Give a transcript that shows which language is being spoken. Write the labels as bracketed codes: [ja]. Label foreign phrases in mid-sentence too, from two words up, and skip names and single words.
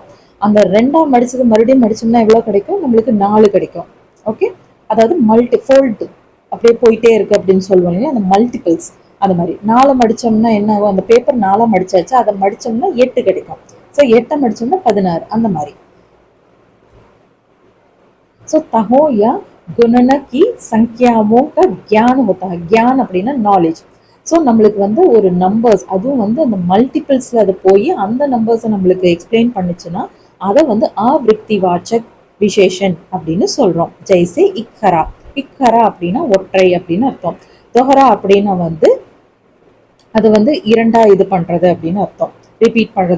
[ta] அந்த 2ஆ மடிச்சது மறுபடியும் மடிச்சோம்னா எவ்வளோ கிடைக்கும்? நம்மளுக்கு 4 கிடைக்கும். ஓகே, அதாவது ஃபோல்டு அப்படியே போயிட்டே இருக்கு அப்படின்னு சொல்லுவோம் இல்லையா, அந்த மல்டிபிள்ஸ். அது மாதிரி 4 மடிச்சோம்னா என்ன ஆகும்? அந்த பேப்பர் 4ஆ மடிச்சாச்சு, அதை மடிச்சோம்னா 8 கிடைக்கும். ஸோ 8 மடிச்சோம்னா 16 அந்த மாதிரி. [hi] सो तहो या गुणन की संख्याओं का ज्ञान होता है. [ta] ज्ञान அப்படின்னா நாலேஜ். ஸோ நம்மளுக்கு வந்து ஒரு நம்பர்ஸ், அதுவும் வந்து அந்த மல்டிபிள்ஸ்ல அது போய் அந்த நம்பர்ஸை நம்மளுக்கு எக்ஸ்பிளைன் பண்ணுச்சுன்னா அதை வந்து [hi] आवृत्तिवाचक विशेषण [ta] அப்படின்னு சொல்றோம். [hi] जैसे इकहरा. [ta] இக்கரா அப்படின்னா ஒற்றை அப்படின்னு அர்த்தம். தொஹரா அப்படின்னா வந்து அது வந்து இரண்டா இது பண்றது அப்படின்னு அர்த்தம், ரிப்பீட் பண்றது.